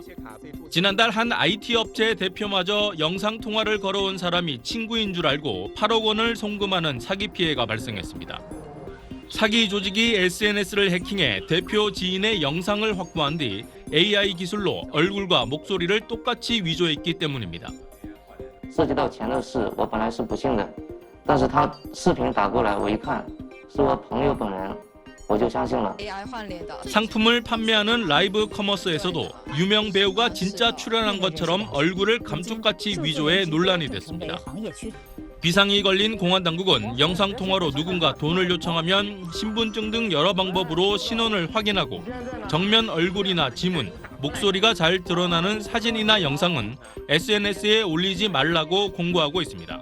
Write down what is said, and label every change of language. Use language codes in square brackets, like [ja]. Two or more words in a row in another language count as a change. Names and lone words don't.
[ko] 지난달 한 IT 업체 대표마저 영상 통화를 걸어온 사람이 친구인 줄 알고 8억 원을 송금하는 사기 피해가 발생했습니다. 사기 조직이 SNS를 해킹해 대표 지인의 영상을 확보한 뒤 AI 기술로 얼굴과 목소리를 똑같이 위조했기 때문입니다. [zh] 涉及到钱的事，我本来是不信的，但是他视频打过来，我一看是我朋友本人，我就相信了。 [ko] 상품을 판매하는 라이브 커머스에서도 유명 배우가 진짜 출연한 것처럼 얼굴을 감쪽같이 위조해 논란이 됐습니다. 비상이 걸린 공안 당국은 영상 통화로 누군가 돈을 요청하면 신분증 등 여러 방법으로 신원을 확인하고 정면 얼굴이나 지문, 목소리가 잘 드러나는 사진이나 영상은 SNS에 올리지 말라고 공고하고 있습니다.